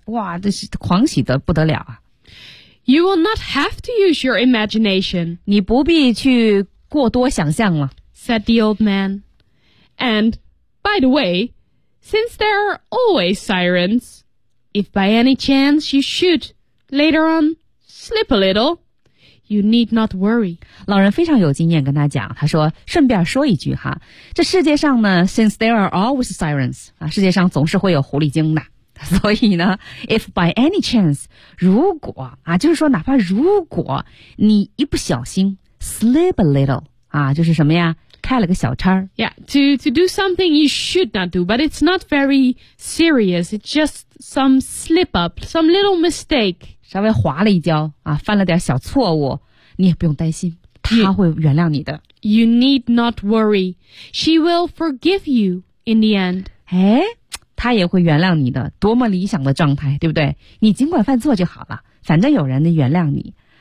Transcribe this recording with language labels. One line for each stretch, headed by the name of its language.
Chinese: 哇这是狂喜得不得了啊。
English: You will not have to use your imagination.
Chinese: 你不必去过多想象了
English: said the old man. And, by the way, since there are always sirens, if by any chance you should, later on, slip a little, you need not worry.
Chinese: 老人非常有经验跟他讲，他说，顺便说一句哈，这世界上呢，
English: since there are always sirens,
Chinese: 啊，世界上总是会有狐狸精的。所以呢
English: if by any chance,
Chinese: 如果，啊，就是说哪怕如果你一不小心
English: Slip a little,
Chinese: 啊，就是什么呀？开了个小差儿。
English: Yeah, to do something you should not do, but it's not very serious. It's just some slip up, some little mistake.
Chinese: 稍微滑了一跤啊，犯了点小错误，你也不用担心，他会原谅你的。
English: You need not worry. She will forgive you in the end.
Chinese: 哎，他也会原谅你的，多么理想的状态，对不对？你尽管犯错就好了，反正有人能原谅你。